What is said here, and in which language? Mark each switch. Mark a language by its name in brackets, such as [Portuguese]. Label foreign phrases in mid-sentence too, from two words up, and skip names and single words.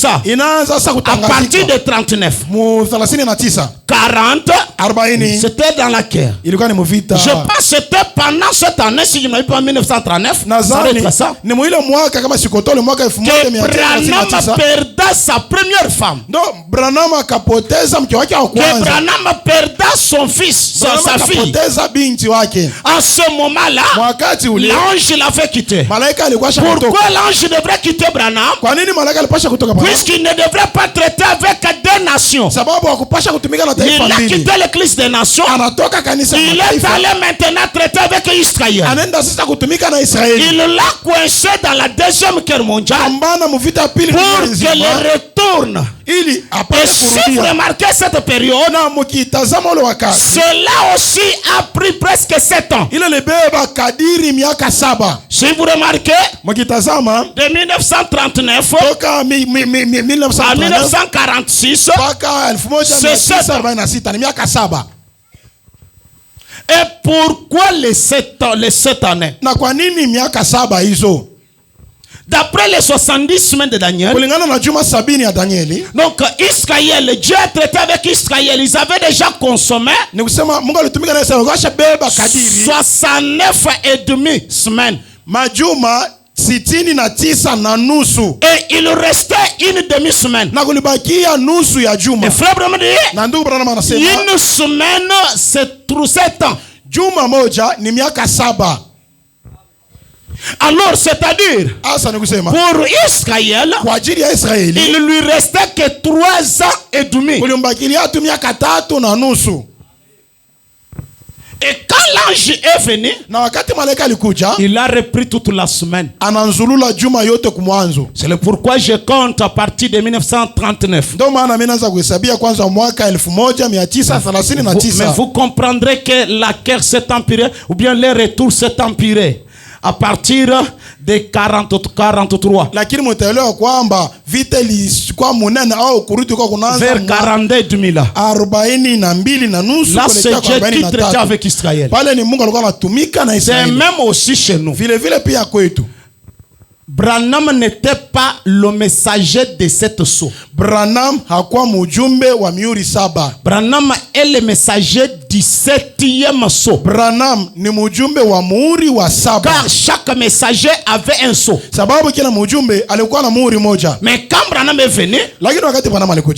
[French] À partir de 39, 40, c'était dans la guerre. Je pense que c'était pendant cette année, si je ne m'abuse pas, en 1939, ça doit être ça. [Swahili] Kotole mwaka 1939 [French] perda sa première femme. [Swahili] No, Branham akapoteza mke wake wa kwanza. [French] Branham perda son fils, sa fille. [Swahili] Akapoteza binti wake. [French] En ce moment-là, [Swahili] wakati ule [French] l'ange l'avait quitté. [Swahili] Malaika alikuwa kutoka. [French] Pourquoi l'ange devrait quitter Branham? [Swahili] Kwa nini malaika alipasha kutoka Branham? [French] Puisqu'il ne devrait pas traiter avec deux nations. [Swahili] Sababu hakupasha kutumika na taifa mbili. [French] Il a quitté l'église des nations. [Swahili] Anatoka kanisa la mataifa. [French] Il est allé maintenant traiter avec Israël. [Swahili] Anaenda sasa kutumika na Israeli. [French] Il l'a coincé dans la deuxième guerre mondiale. Pour qu'elle retourne. [Swahili] Ili apate kurudia. [French] Si vous remarquez cette période, [Swahili] na mukitazama ule wakati, [French] cela aussi a pris presque 7 ans. [Swahili] Ile libeba kadiri miaka 7. [French] Si vous remarquez, [Swahili] mukitazama [French] de 1939 [Swahili] toka 1939 [French] à 1946 [Swahili] mpaka 1946 ni miaka 7. [French] Et pourquoi les 7 années? [Swahili] Na kwa nini miaka 7 hizo? [French] D'après les 70 semaines de Daniel, donc Israël, Dieu a traité avec Israël, ils avaient déjà consommé 69 et demi semaines. [Swahili] Majuma 69 na nusu. [French] Et il restait une demi-semaine. Et frère Branham dit, une semaine c'est 7 ans. [Swahili] Juma moja ni miaka 7. [French] Alors, c'est-à-dire, pour Israël, il lui restait que 3 ans et demi. Et quand l'ange est venu, il a repris toute la semaine. C'est pourquoi je compte à partir de 1939. Mais vous comprendrez que la guerre s'est empirée, ou bien le retour s'est empiré à partir de 43. [Swahili] Lakini mtaelewa kwamba vita ilikuwa munene au kurudi kwa kunaanza [French] vers 42 [Swahili] 42 na nusu kuelekea 43 avec Israël. Pale ni Mungu alikuwa anatumika na Israeli. [French] C'est même aussi chez nous. [Swahili] Vile vile pia kwetu. [French] Branham n'était pas le messager de cette sceau. [Swahili] Branham hakuwa mjumbe wa mihuri 7. [French] Branham est le messager du 7e sceau. [Swahili] Branham ni mjumbe wa muhuri wa 7. [French] Car chaque messager avait un sceau. [Swahili] Sababu kila mjumbe alikuwa na muhuri moja. [French] Mais quand Branham est venu, [Swahili] lakini wakati Branham alikuja,